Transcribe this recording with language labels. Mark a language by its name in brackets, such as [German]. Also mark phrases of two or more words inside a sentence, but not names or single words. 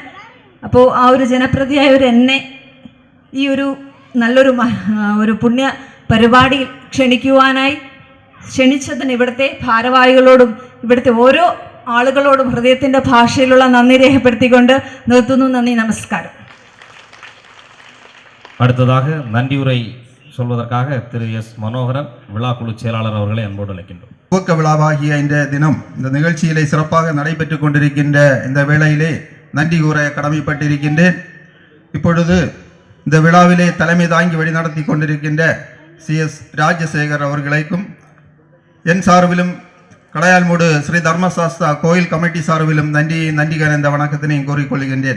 [Malayalam] അപ്പോൾ ആ ഒരു ജനപ്രതിയായ എന്നെ ഈ ഒരു നല്ലൊരു പുണ്യ പരിപാടിയിൽ ക്ഷണിച്ചതിന് ഇവിടുത്തെ ഭാരവാഹികളോടും ഇവിടുത്തെ ഓരോ ആളുകളോടും ഹൃദയത്തിൻ്റെ ഭാഷയിലുള്ള നന്ദി രേഖപ്പെടുത്തിക്കൊണ്ട് നിർത്തുന്നു. നന്ദി, നമസ്കാരം. [Tamil] അടുത്തதாக நன்றியுரை சொல்வதற்காக திரு எஸ் மனோகரன் விழா குழு செயலாளர் அவர்களை அன்போடு அழைக்கின்றோம். துவக்க விழாவாகிய இந்த தினம் இந்த நிகழ்ச்சியிலே சிறப்பாக நடைபெற்று கொண்டிருக்கின்ற இந்த வேளையிலே நன்றி கூற கடமைப்பட்டிருக்கின்றேன். இப்பொழுது இந்த விழாவிலே தலைமை தாங்கி வழிநடத்தி கொண்டிருக்கின்ற CS ராஜசேகர் அவர்களுக்கும் என் சார்பிலும் கடையால்மூடு ஸ்ரீ தர்மசாஸ்தா கோயில் கமிட்டி சார்பிலும் நன்றி கலந்த வணக்கத்தினை கூறிக்கொள்கின்றேன்.